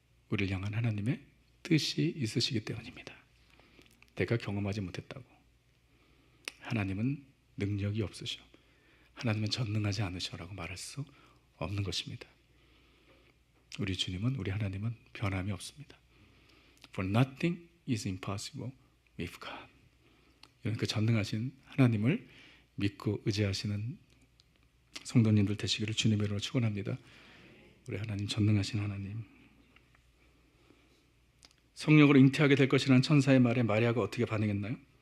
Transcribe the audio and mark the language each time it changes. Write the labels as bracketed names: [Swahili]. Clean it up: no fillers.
[Korean] 우리를 향한 하나님의 뜻이 있으시기 때문입니다. 내가 경험하지 못했다고 하나님은 능력이 없으셔, 하나님은 전능하지 않으셔라고 말할 수 없는 것입니다. 우리 주님은, 우리 하나님은 변함이 없습니다. [English] For nothing is impossible with God. [Korean] 이런 그 전능하신 하나님을 믿고 의지하시는 성도님들 되시기를 주님의 이름으로 축원합니다. 우리 하나님 전능하신 하나님, 성령으로 잉태하게 될 것이라는 천사의 말에 마리아가 어떻게 반응했나요?